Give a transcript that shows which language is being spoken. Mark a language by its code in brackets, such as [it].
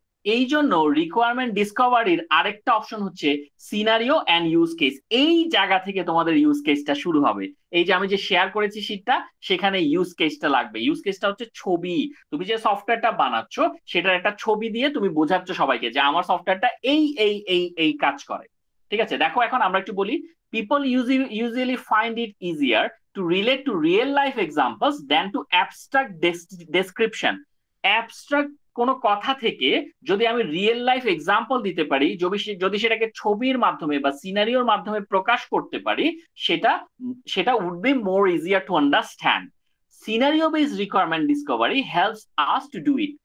[bn] এই জন্য রিকোয়ারমেন্ট ডিসকভারির আরেকটা অপশন হচ্ছে সিনারিও এন্ড ইউজ কেস। এই জায়গা থেকে তোমাদের ইউজ কেসটা শুরু হবে। এই যে আমি যে শেয়ার করেছি শীটটা, সেখানে ইউজ কেসটা লাগবে। ইউজ কেসটা হচ্ছে ছবি। তুমি যে সফটওয়্যারটা বানাচ্ছ সেটার একটা ছবি দিয়ে তুমি বোঝাচ্ছ সবাইকে যে আমার সফটওয়্যারটা এই এই এই এই কাজ করে। ঠিক আছে, দেখো এখন আমরা একটু বলি, [en] People usually find it easier to relate to real life examples than to abstract description. [bn] Abstract কোনো কথা থেকে যদি আমি রিয়েল লাইফ এক্সাম্পল দিতে পারি, যদি সেটাকে ছবির মাধ্যমে বা সিনারিওর মাধ্যমে প্রকাশ করতে পারি, সেটা সেটা [en] Would be more easier to understand. Scenario based requirement discovery helps us to do it.